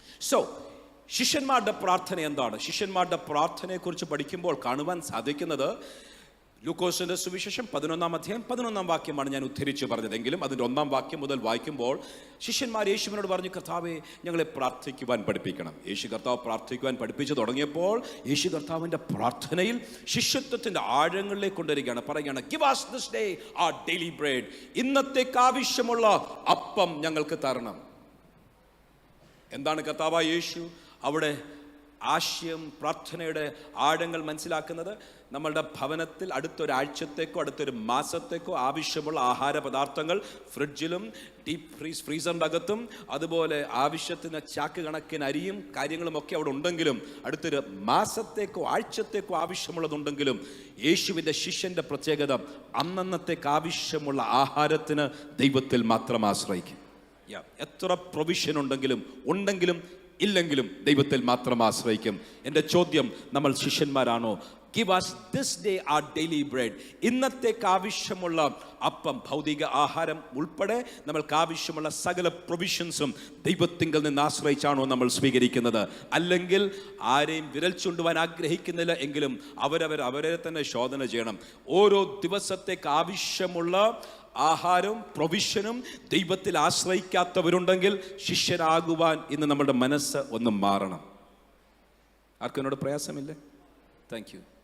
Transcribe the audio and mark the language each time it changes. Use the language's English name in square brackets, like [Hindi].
[Malayalam] So ശിഷ്യന്മാരുടെ പ്രാർത്ഥന എന്താണ്? ശിഷ്യന്മാരുടെ പ്രാർത്ഥനയെക്കുറിച്ച് പഠിക്കുമ്പോൾ കാണുവാൻ സാധിക്കുന്നത്, ലൂക്കോസിന്റെ സുവിശേഷം 11-ാം അധ്യായം 11-ാം വാക്യമാണ് ഞാൻ ഉദ്ധരിച്ച് പറഞ്ഞതെങ്കിലും അതിൻ്റെ 1-ാം വാക്യം മുതൽ വായിക്കുമ്പോൾ ശിഷ്യന്മാർ യേശുവിനോട് പറഞ്ഞു, കർത്താവേ ഞങ്ങളെ പ്രാർത്ഥിക്കുവാൻ പഠിപ്പിക്കണം. യേശു കർത്താവ് പ്രാർത്ഥിക്കുവാൻ പഠിപ്പിച്ചു തുടങ്ങിയപ്പോൾ യേശു കർത്താവിൻ്റെ പ്രാർത്ഥനയിൽ ശിഷ്യത്വത്തിൻ്റെ ആഴങ്ങളിലേക്ക് കൊണ്ടുവരികയാണ്. പറയുകയാണ്, [English] Give us this day our daily bread. [Malayalam] ഇന്നത്തേക്ക് ആവശ്യമുള്ള അപ്പം ഞങ്ങൾക്ക് തരണം. എന്താണ് കർത്താവായ യേശു അവിടെ ആശയം, പ്രാർത്ഥനയുടെ ആഴങ്ങൾ മനസ്സിലാക്കുന്നത്? നമ്മളുടെ ഭവനത്തിൽ അടുത്തൊരാഴ്ചത്തേക്കോ അടുത്തൊരു മാസത്തേക്കോ ആവശ്യമുള്ള ആഹാര പദാർത്ഥങ്ങൾ ഫ്രിഡ്ജിലും ഡീപ്പ് ഫ്രീസറിൻ്റെ അകത്തും, അതുപോലെ ആവശ്യത്തിന് ചാക്ക് കണക്കിന് അരിയും കാര്യങ്ങളും ഒക്കെ അവിടെ ഉണ്ടെങ്കിലും, അടുത്തൊരു മാസത്തേക്കോ ആഴ്ചത്തേക്കോ ആവശ്യമുള്ളതുണ്ടെങ്കിലും, യേശുവിൻ്റെ ശിഷ്യൻ്റെ പ്രത്യേകത അന്നന്നത്തേക്ക് ആവശ്യമുള്ള ആഹാരത്തിന് ദൈവത്തിൽ മാത്രം ആശ്രയിക്കും. എത്ര പ്രൊവിഷൻ ഉണ്ടെങ്കിലും ഇല്ലെങ്കിലും ദൈവത്തിൽ മാത്രം ആശ്രയിക്കും. എൻ്റെ ചോദ്യം, നമ്മൾ ശിഷ്യന്മാരാണോ? [English] Give us this day our daily bread. [Malayalam] ഇന്നത്തേക്ക് ആവശ്യമുള്ള അപ്പം, ഭൗതിക ആഹാരം ഉൾപ്പെടെ നമ്മൾക്ക് ആവശ്യമുള്ള സകല പ്രൊവിഷൻസും ദൈവത്തിങ്കൽ നിന്ന് ആശ്രയിച്ചാണോ നമ്മൾ സ്വീകരിക്കുന്നത്? അല്ലെങ്കിൽ ആരെയും വിരൽ ചൂണ്ടുവാൻ ആഗ്രഹിക്കുന്നില്ല എങ്കിലും അവരെ തന്നെ ശോധന ചെയ്യണം. ഓരോ ദിവസത്തേക്ക് ആവശ്യമുള്ള ആഹാരവും പ്രൊവിഷനും ദൈവത്തിൽ ആശ്രയിക്കാത്തവരുണ്ടെങ്കിൽ ശിഷ്യരാകുവാൻ ഇന്ന് നമ്മുടെ മനസ്സ് ഒന്ന് മാറണം. ആർക്കും എന്നോട് പ്രയാസമില്ലേ? [English] Thank you.